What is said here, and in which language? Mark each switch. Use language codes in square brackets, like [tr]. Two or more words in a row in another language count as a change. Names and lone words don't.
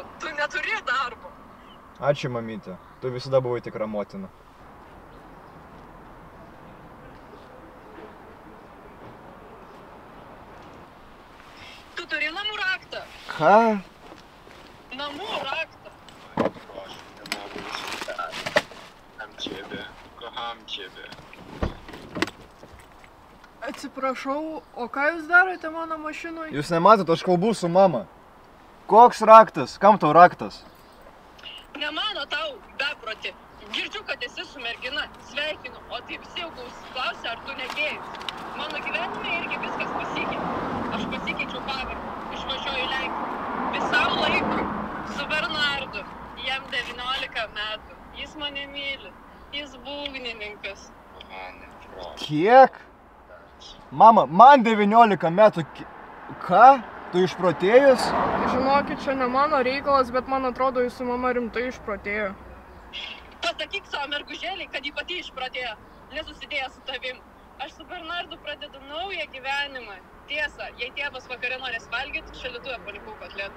[lt] Tu neturi darbo. Ačiū, mamytė. Tu visada buvai tikra motina. Tu turi namų raktą? Ką? Namų raktą. [pl] Proszę, nie mogę wysłuchać. Kocham ciebie, kocham ciebie. [lt] Atsiprašau, o ką jūs darote mano mašinoj? Jūs nematot, aš kalbu su mama. Koks raktas? Kam tau raktas? Ne mano tau, beproti. Girdžiu, kad esi su mergina. Sveikinu, o tai visi jau klausia, ar tu negėjus. Mano gyvenime irgi viskas pasikeitė. Aš pasikeičiau pavardę, išvažiuoju į Lenkiją. Visam laikui su Bernardu. Jam 19 metų. Jis mane myli. Jis būgnininkas. [pl] Kochany, proszę. [lt] Kiek? Mama, man 19 metų. Ką? Tu išprotėjus? Žinokit, čia ne mano reikalas, bet man atrodo, jūsų mama rimtai išprotėjo. Pasakyk savo mergužėliai, kad ji pati išprotėjo, nesusidėjo su tavim. Aš su Bernardu pradedu naują gyvenimą. Tiesa, jei tėvas vakare norės valgyti, šaldytuvę palikau kotletų.